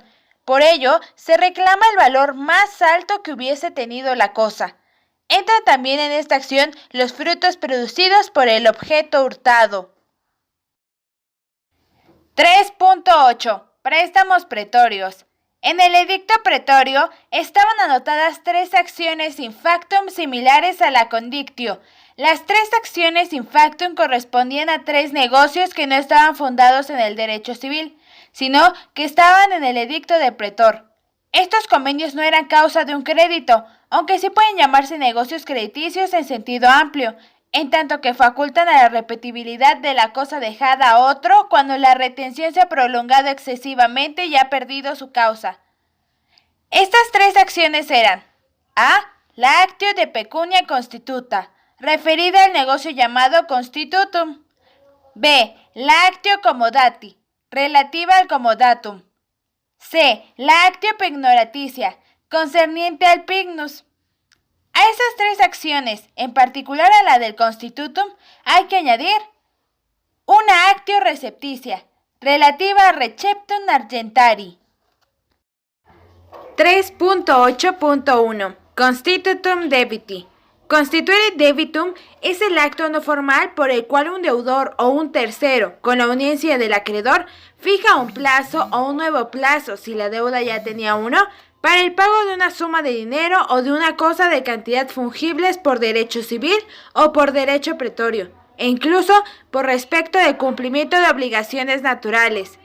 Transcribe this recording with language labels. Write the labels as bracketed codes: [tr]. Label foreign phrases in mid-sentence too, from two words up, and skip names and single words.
[es] Por ello, se reclama el valor más alto que hubiese tenido la cosa. Entran también en esta acción los frutos producidos por el objeto hurtado. 3.8. Préstamos pretorios. En el edicto pretorio estaban anotadas 3 acciones [la] in factum [es] similares a la condictio. Las 3 acciones [la] in factum [es] correspondían a 3 negocios que no estaban fundados en el derecho civil, sino que estaban en el edicto de pretor. Estos convenios no eran causa de un crédito, aunque sí pueden llamarse negocios crediticios en sentido amplio, en tanto que facultan a la repetibilidad de la cosa dejada a otro cuando la retención se ha prolongado excesivamente y ha perdido su causa. Estas 3 acciones eran: A. [la] La actio de pecunia constituta, [es] referida al negocio llamado constitutum. B. La [la] actio comodati, [es] relativa al comodatum. C. La [la] actio pignoraticia, [es] concerniente al pignus. A esas 3 acciones, en particular a la del constitutum, hay que añadir una [la] actio recepticia, [es] relativa a [la] receptum argentari. [es] 3.8.1. [la] Constitutum debiti. Constituere debitum [es] es el acto no formal por el cual un deudor o un tercero, con la anuencia del acreedor, fija un plazo o un nuevo plazo, si la deuda ya tenía uno, para el pago de una suma de dinero o de una cosa de cantidad fungibles por derecho civil o por derecho pretorio, e incluso por respecto del cumplimiento de obligaciones naturales.